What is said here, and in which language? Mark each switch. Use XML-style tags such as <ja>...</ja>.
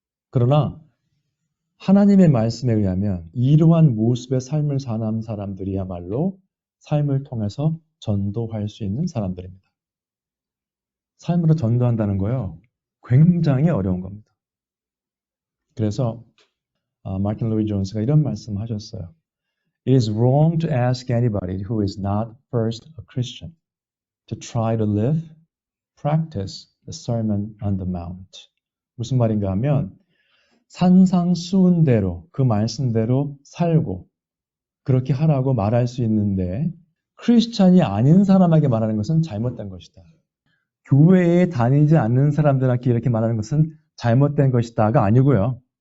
<ko>그러나 하나님의 말씀에 의하면 이러한 모습의 삶을 사는 사람들이야말로 삶을 통해서 전도할 수 있는 사람들입니다. 삶으로 전도한다는 거요. 굉장히 어려운 겁니다. 그래서 마틴 로이드 존스가 이런 말씀을 하셨어요.</ko> <en>It is wrong to ask anybody who is not first a Christian to try to live, practice the Sermon on the Mount.</en> <ko>무슨 말인가 하면 산상수훈대로 그 말씀대로 살고 그렇게 하라고 말할 수 있는데 크리스찬이 아닌 사람에게 말하는 것은 잘못된 것이다. 교회에 다니지 않는 사람들에게 이렇게 말하는 것은 잘못된 것이다가 아니고요.</ko>